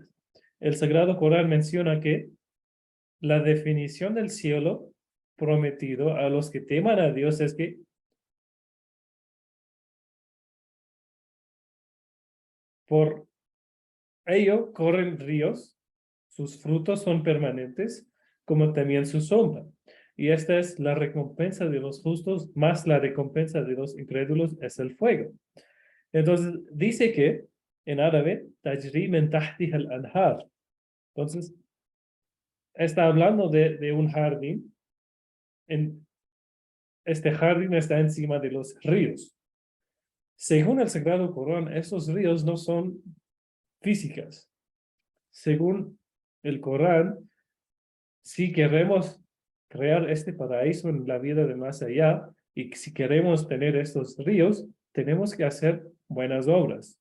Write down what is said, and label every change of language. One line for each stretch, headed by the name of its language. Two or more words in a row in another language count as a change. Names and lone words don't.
Spanish: El Sagrado Corán menciona que la definición del cielo prometido a los que teman a Dios es que por ello corren ríos, sus frutos son permanentes, como también su sombra. Y esta es la recompensa de los justos, más la recompensa de los incrédulos es el fuego. Entonces, dice que en árabe,
Arabic: تجري من تحتها الأنهار.
Spanish: Entonces, está hablando de un jardín. Este jardín está encima de los ríos. Según el Sagrado Corán, esos ríos no son físicas. Según el Corán, si queremos crear este paraíso en la vida de más allá y si queremos tener estos ríos, tenemos que hacer buenas obras.